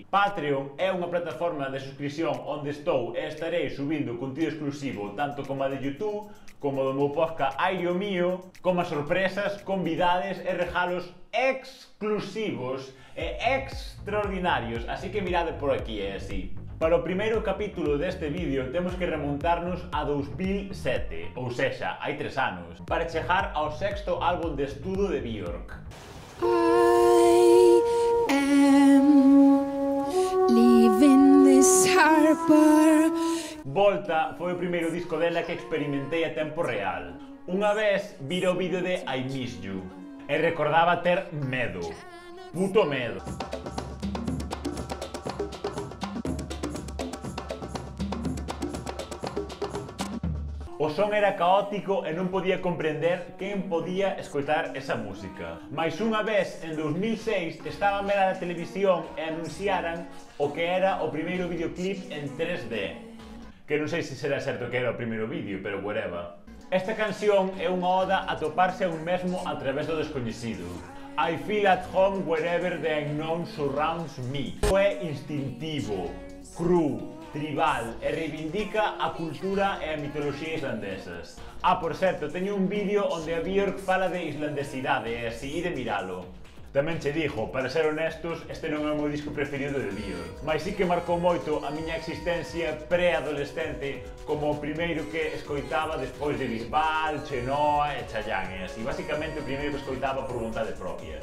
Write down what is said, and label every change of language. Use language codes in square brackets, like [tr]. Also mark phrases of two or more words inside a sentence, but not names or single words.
[gl] Patreon é unha plataforma de suscripción onde estou e estarei subindo contido exclusivo tanto como a de YouTube, como do meu podcast Aire o Mío, como as sorpresas, convidades e regalos exclusivos e extraordinarios, así que mirade por aquí e así. Para o primeiro capítulo deste vídeo temos que remontarnos a 2007, ou sexa, hai 3 anos, para chegar ao sexto álbum de estudo de Björk. [en] I am leaving this harbor. [gl] Volta foi o primeiro disco dela que experimentei a tempo real. Unha vez vira o vídeo de I Miss You e recordaba ter medo, puto medo. O son era caótico e non podía comprender quen podía escoitar esa música. Mais unha vez, en 2006, estaba a ver a televisión e anunciaran o que era o primeiro videoclip en 3D. Que non sei se será certo que era o primeiro vídeo, pero whatever. Esta canción é unha oda a toparse a un mesmo a través do descoñecido. [en] I feel at home wherever the unknown surrounds me. [gl] É instintivo, cru, tribal e reivindica a cultura e a mitoloxía islandesas. Por certo, teño un vídeo onde a Björk fala de islandesidade e así de miralo. Tamén che digo, para ser honestos, este non é o meu disco preferido de Björk, mas sí que marcou moito a miña existencia preadolescente como o primeiro que escoitaba despois de Bisbal, Chenoa e Chayanne, e así, basicamente o primeiro que escoitaba por vontade propia.